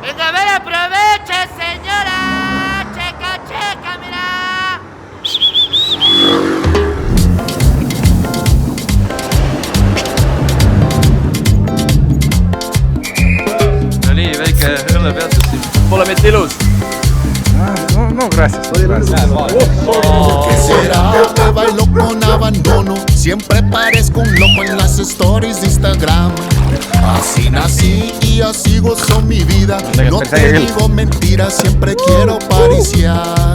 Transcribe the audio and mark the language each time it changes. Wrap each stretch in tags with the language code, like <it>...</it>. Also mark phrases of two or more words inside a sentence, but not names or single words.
<es>ver, aproveche, señora. Checa, checa, mira.</es> <et>No nii, väike õllepeatus siin. Pole mitte ilus.</et> <es>No, gracias. ¿Qué será que bailo con abandono? Siempre parezco un loco en las stories de Instagram. Así nací y así gozo mi vida. No te digo mentiras, siempre quiero pariciar.</es>